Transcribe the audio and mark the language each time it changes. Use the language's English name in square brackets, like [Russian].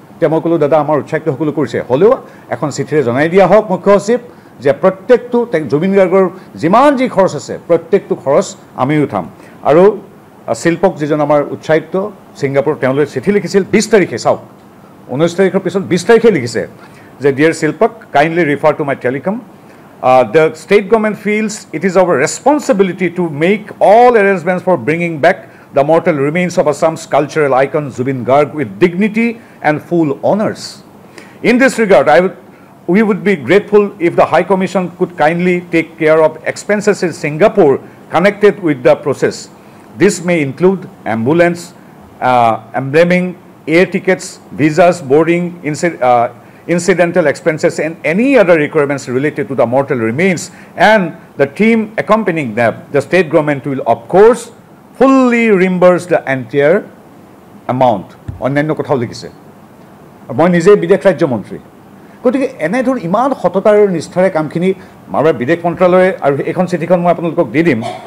[Assamese] এতিয়া মই ক'লোঁ, দাদা আমাৰ উৎসাহিত সকলো কৰিছে, হ'লেও এখন চিঠিৰে জনাই দিয়া হওক মুখ্য সচিব যে প্ৰত্যেকটো জুবিন গাৰ্গৰ যিমান যি খৰচ আছে প্ৰত্যেকটো খৰচ আমি উঠাম। আৰু শিল্পক যিজন আমাৰ উচ্চায়ুক্ত ছিংগাপুৰ, তেওঁলৈ চিঠি লিখিছিল 20 তাৰিখে। চাওক, 19 তাৰিখৰ পিছত 20 তাৰিখে লিখিছে যে [English] Dear শিল্পক, kindly refer to my telecom. The state government feels it is our responsibility to make all arrangements for bringing back the mortal remains of Assam's cultural icon Zubin Garg with dignity and full honors. In this regard, we would be grateful if the High Commission could kindly take care of expenses in Singapore connected with the process. This may include ambulance, embalming, air tickets, visas, boarding, incidental expenses, and any other requirements related to the mortal remains, and the team accompanying them. The state government will, of course, fully reimburse the entire amount. [Assamese] অন্যান্য কথাও লিখিছে। মই নিজে বিদেশ ৰাজ্যমন্ত্ৰী, গতিকে এনেধৰণৰ ইমান সততা আৰু নিষ্ঠাৰে কামখিনি আমাৰ বিদেশ মন্ত্ৰালয়ে, আৰু এইখন চিঠিখন মই আপোনালোকক দি দিম।